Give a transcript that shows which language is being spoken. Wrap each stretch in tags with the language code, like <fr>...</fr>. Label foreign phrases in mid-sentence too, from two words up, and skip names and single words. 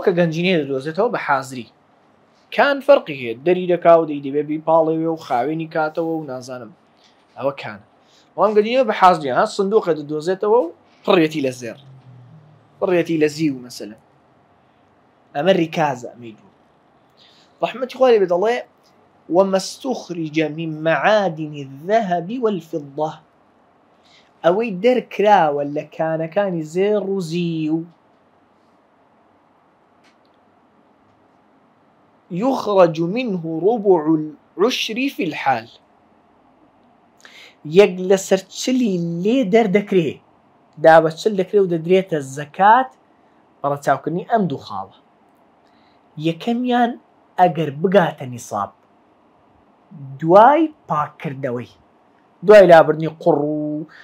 <ckb>کە گەنجینێ دەدۆزێتەوە بە حازری کان فەرقی هەیە دەری دەکا و دەیدەبێ بیپاڵێوێ و خاوێنی کاتەوە و نازانم ئەوە کانە وام گەنجینە بە حازری ها سندوقە دەدۆزێتەوە و پڕێتی لە زێر پڕێتی لە زیو مەسەلە ئەمە ریکازە ئەمەیدوو ڕەحمەتی خوا لێ بێ دەڵێ</ckb> <ar>وما استخرج من معادن الذهب والفضة</ar> <ckb>ئەوەی دەرکراوە لە کانەکانی زێڕ و زیو</ckb> <ar>يخرج منه ربع العشر في الحال</ar> <ckb>یەک لەسەر چلی لێ دەردەکرێ دابە چل دەکرێ و دەدرێتە زەکات بەڕەچاوکردنی ئەم دوو خاڵە یەکەمیان ئەگەر بگاتە نیساب دوای پاککردەوەی دوای لابردنی قوڕ و</ckb>